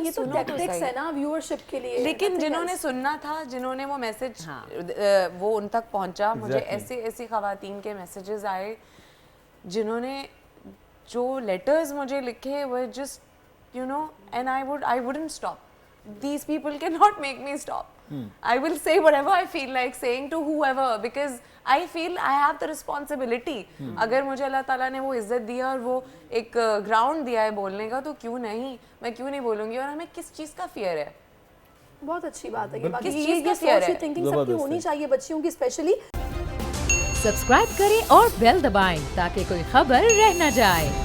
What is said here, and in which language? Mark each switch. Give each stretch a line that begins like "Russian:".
Urdu: یہ تو ٹیکٹکس ہے نا ویورشپ کے لیے. لیکن جنہوں نے سننا تھا, جنہوں نے وہ میسج وہ ان تک پہنچا, مجھے ایسی ایسی خواتین کے میسیجز آئے جنہوں نے جو لیٹرز مجھے لکھے وہ
English: Just you know, and I wouldn't stop. These people cannot make me stop. I will say whatever I feel like saying to whoever, because I feel I have the responsibility.
Urdu: اگر مجھے اللہ تعالیٰ نے وہ عزت دیا اور وہ ایک گراؤنڈ دیا ہے بولنے کا, تو کیوں نہیں, میں کیوں نہیں بولوں گی. اور ہمیں کس چیز کا فیئر ہے؟ بہت اچھی بات ہے یہ, کس چیز کا فیئر ہے؟ تھنکنگ سب کی ہونی چاہیے, بچیوں کی اسپیشلی. سبسکرائب کریں اور بیل دبائیں تاکہ کوئی خبر رہ نہ جائے.